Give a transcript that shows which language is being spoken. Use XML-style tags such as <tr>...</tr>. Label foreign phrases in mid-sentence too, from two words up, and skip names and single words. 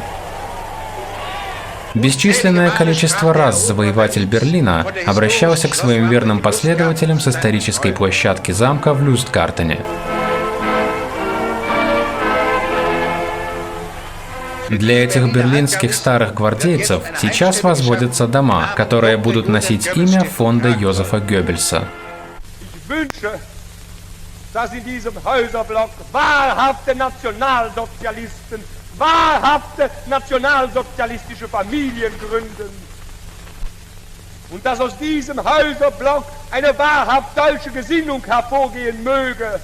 <ru>Бесчисленное количество раз завоеватель Берлина обращался к своим верным последователям с исторической площадки замка в Люстгартене. Для этих берлинских старых гвардейцев сейчас возводятся дома, которые будут носить имя фонда Йозефа Геббельса.</ru> <de>Wahrhafte nationalsozialistische Familien gründen. Und dass aus diesem Häuserblock eine wahrhaft deutsche Gesinnung hervorgehen möge.</de>